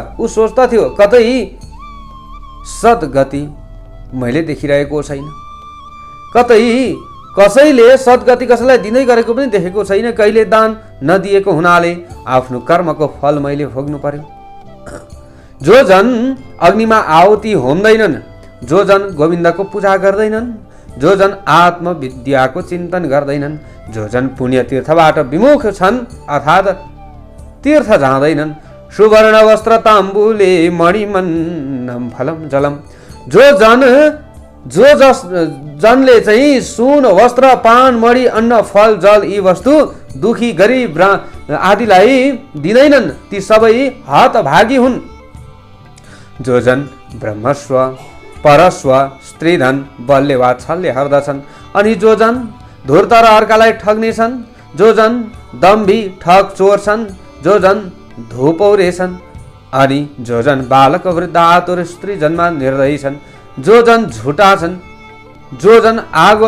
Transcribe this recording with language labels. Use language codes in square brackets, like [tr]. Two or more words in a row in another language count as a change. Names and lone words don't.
[ne] ऊ सोच्दा थियो कतै सद्गति मैले देखिरहेको छैन, कतै कसैले सद्गति कसैलाई दिँदै गरेको पनि देखेको छैन, कहिले दान नदिएको हुनाले आफ्नो कर्मको फल मैले भोग्नु पर्यो। जो जन अग्निमा आहुति होम्दैनन्, जो जन गोविन्दको पूजा गर्दैनन्, जो जन आत्मविद्याको चिन्तन गर्दैनन्, जो जन पुण्य तीर्थबाट विमुख छन् अर्थात् तीर्थ जाँदैनन्, [sa] सुवर्ण वस्त्र ताम्बुले मणिमन्नम फलम जलम, [ne] जो जनले चाहिँ सुन वस्त्र पान मणि अन्न फल जल यी वस्तु दुखी गरिब आदिलाई दिँदैनन् ती सबै हतभागी हुन्। जो जन ब्रह्मस्व परस्व स्त्रीधन बलले वा छलले हर्दछन्, अनि जो जन धूर्त र अर्कालाई ठग्नेछन्, जो जन दम्भी ठग चोर छन्, जो जन धोपौरे छन्, अनि जो जन बालक वृद्ध आतुर स्त्री जनमा निर्दयी छन्, जो जन झुटा छन्, जो जन आगो